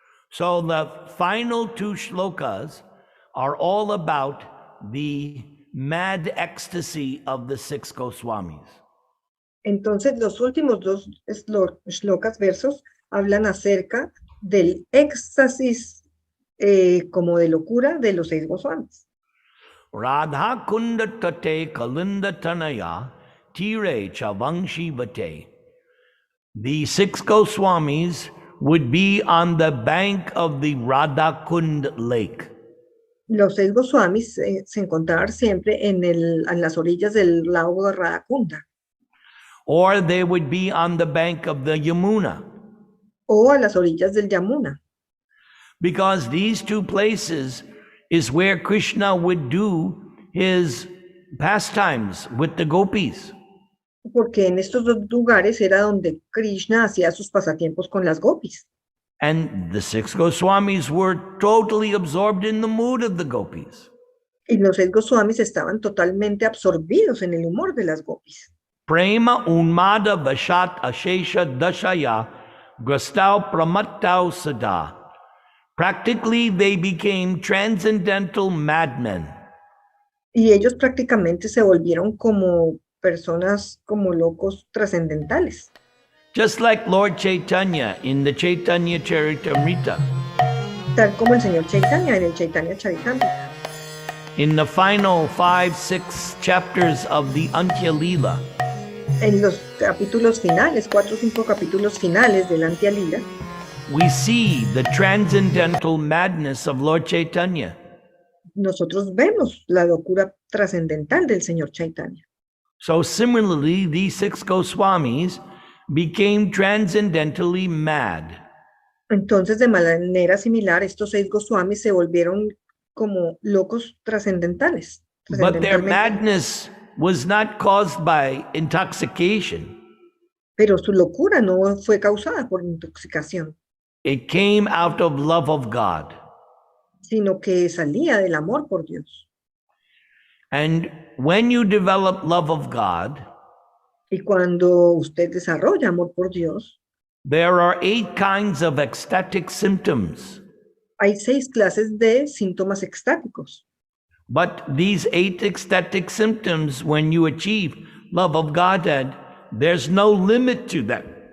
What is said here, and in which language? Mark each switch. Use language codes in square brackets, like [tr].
[en] So the final two shlokas are all about the mad ecstasy of the six Goswamis. [es] Entonces, los últimos dos shlokas, versos, hablan acerca del éxtasis como de locura de los 6 Goswamis. [sa] Radha Kunda Tate Kalinda Tanaya Tire Chavangshi Vate. [en] The 6 Goswamis would be on the bank of the Radha Kund lake. [es] Los 6 Goswamis se encontraban siempre en las orillas del lago de Radhakunda. [en] Or they would be on the bank of the Yamuna. [es] O a las orillas del Yamuna. [en] Because these two places is where Krishna would do his pastimes with the Gopis. [es] Porque en estos dos lugares era donde Krishna hacía sus pasatiempos con las Gopis. [en] And the 6 Goswamis were totally absorbed in the mood of the Gopis. [es] Y los 6 Goswamis estaban totalmente absorbidos en el humor de las Gopis. [sa] Prema Unmada Vashat Ashesha Dashaya Grastau Pramattau Sada. [en] Practically, they became transcendental madmen. [es] Y ellos prácticamente se volvieron como personas, como locos trascendentales. [en] Just like Lord Chaitanya in the Chaitanya Charitamrita. [es] Tal como el Señor Chaitanya en el Chaitanya Charitamrita. [en] In the final 5-6 chapters of the Antya Lila. [es] En los capítulos finales, 4 o 5 capítulos finales del Antya Lila, [en] we see the transcendental madness of Lord Chaitanya. [es] Nosotros vemos la locura trascendental del Señor Chaitanya. [en] So similarly, these 6 Goswamis became transcendentally mad. [es] Entonces, de manera similar, estos 6 Goswamis se volvieron como locos trascendentales. [en] But their madness was not caused by intoxication. [es] Pero su locura no fue causada por intoxicación. [en] It came out of love of God. [es] Sino que salía del amor por Dios. [en] And when you develop love of God, [es] y cuando usted desarrolla amor por Dios, [en] there are 8 kinds of ecstatic symptoms. [es] Hay 6 clases de síntomas extáticos. [en] But these 8 ecstatic symptoms, when you achieve love of Godhead, there's no limit to them.